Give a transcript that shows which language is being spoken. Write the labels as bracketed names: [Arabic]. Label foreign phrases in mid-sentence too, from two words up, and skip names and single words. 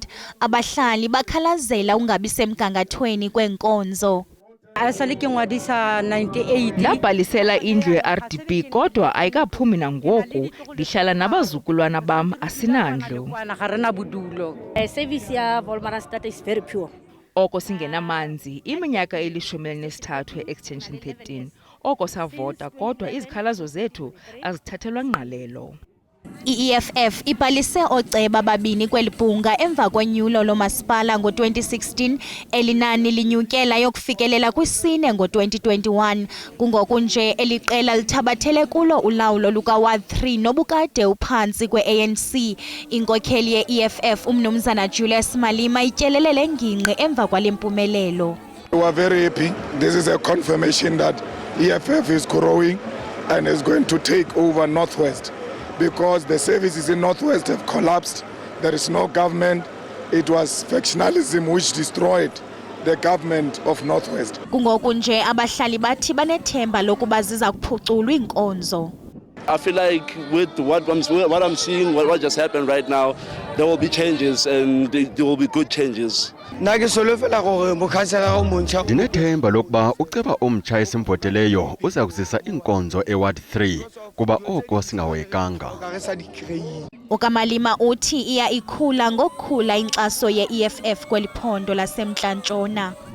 [Xhosa] Abahlali bakhalazela ungabi semgangathweni kwenkonzo. Ndabhalisela indlu ye-RDP kodwa ayikaphumi nangoku. Ndihlala nabazukulwana bam, asinandlu. [English] Service ya Volmaransstad is very poor. [Xhosa] Oko singenamanzi iminyaka eli-13 extension 13. Oko savota kodwa izikhalazo zethu azithathelwa ngqalelo. I-EFF ibhalise ooceba babini kweli bhunga emva konyulo lomasipala ngo-2016, elinani linyukela yokufikelela kwisine ngo-2021. Kungoku nje eli qela lithabathele kulo ulawulo luka-Ward 3 nobukade uphantsi kwe-ANC. Inkokheli ye-EFF umnumzana Julius Malima ityelele le ngingqi emva kwale mpumelelo. [English] We are very happy. This is a confirmation that EFF is growing and is going to take over Northwest, because the services in Northwest have collapsed. There is no government. It was factionalism which destroyed the government of Northwest. [Xhosa] Kungoku nje abahlali bathi banethemba lokuba ziza kuphuculwa iinkonzo. [English] I feel like with what I'm seeing, what just happened right now, there will be changes and there will be good changes. [Xhosa] Ndinethemba lokuba uceba omtsha esimboteleyo uza kuzisa iinkonzo eWard 3 kuba oko singahoyekanga. Ukamalima uthi iya ikhula ngokukhula inkxaso ye-EFF kweli phondo laseMntla-Ntshona.